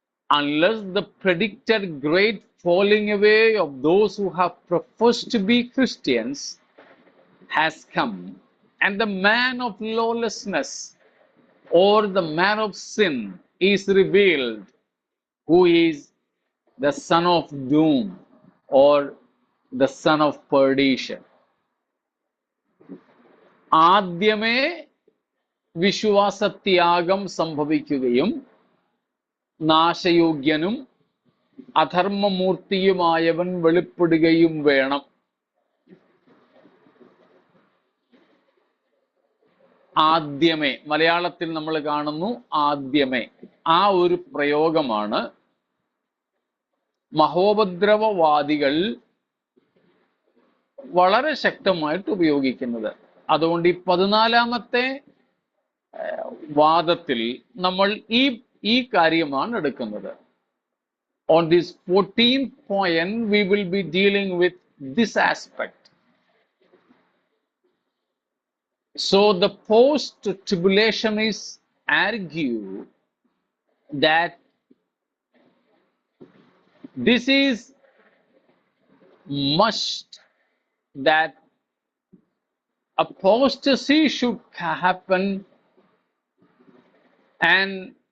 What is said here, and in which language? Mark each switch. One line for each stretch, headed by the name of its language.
English: unless the predicted great falling away of those who have professed to be Christians has come, and the man of lawlessness or the man of sin is revealed, who is the son of doom or the son of perdition.
Malayalam: ആദ്യമേ വിശ്വാസത്യാഗം സംഭവിക്കുകയും നാശയോഗ്യനും അധർമ്മമൂർത്തിയുമായവൻ വെളിപ്പെടുകയും വേണം. ആദ്യമേ, മലയാളത്തിൽ നമ്മൾ കാണുന്നു ആദ്യമേ. ആ ഒരു പ്രയോഗമാണ് മഹോപദ്രവവാദികൾ വളരെ ശക്തമായിട്ട് ഉപയോഗിക്കുന്നത്. അതുകൊണ്ട് ഈ 14-ാമത്തെ വാദത്തിൽ നമ്മൾ ഈ കാര്യമാണ് എടുക്കുന്നത്.
English: On this 14th point, we will be dealing with this aspect. So the post-tribulationists argue that this is must, that apostasy should happen and